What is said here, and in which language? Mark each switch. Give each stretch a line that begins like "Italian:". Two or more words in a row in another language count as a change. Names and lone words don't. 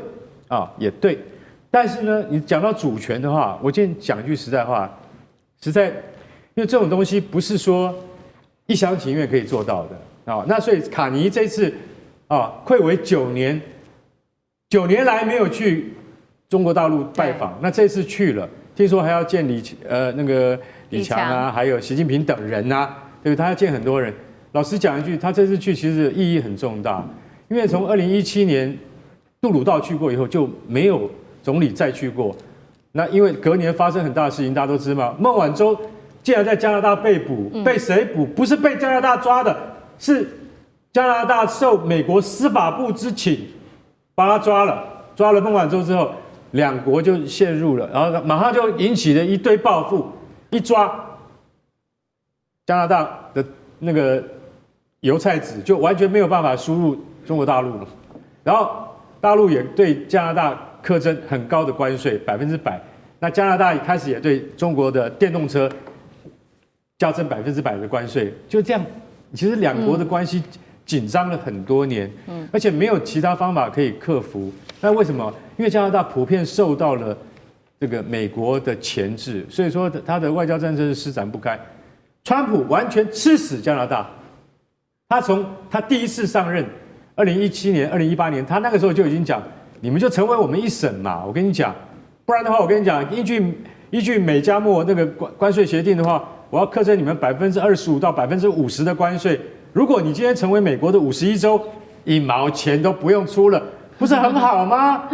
Chinese: 也對，但是呢，你講到主權的話，我今天講一句實在話，因為這種東西不是說一廂情願可以做到的那所以卡尼這次睽違9年，9年來沒有去中國大陸拜訪，那這次去了，聽說還要見李強啊，還有習近平等人啊，對不對？他要見很多人。老實講一句，他這次去其實意義很重大，因為從2017年。杜魯道去過以後就沒有總理再去過，那因為隔年發生很大的事情，大家都知道嘛。孟晚舟竟然在加拿大被捕，被誰捕？不是被加拿大抓的，是加拿大受美國司法部之請把他抓了。抓了孟晚舟之後，兩國就陷入了，然後馬上就引起了一堆報復。一抓加拿大的那個油菜籽就完全沒有辦法輸入中國大陸了，然後。大陸也對加拿大課徵很高的關稅，100%。那加拿大一開始也對中國的電動車加徵100%的關稅，就這樣。其實兩國的關係緊張了很多年，而且沒有其他方法可以克服。那為什麼？因為加拿大普遍受到了這個美國的鉗制，所以說他的外交政策是施展不開。川普完全吃死加拿大，他從他第一次上任。2017年、2018年，他那個時候就已經講，你們就成為我們一省嘛。我跟你講，不然的話，我跟你講，依據美加墨那個關稅協定的話，我要課徵你們25%到50%的關稅。如果你今天成為美國的51州，1毛錢都不用出了，不是很好嗎？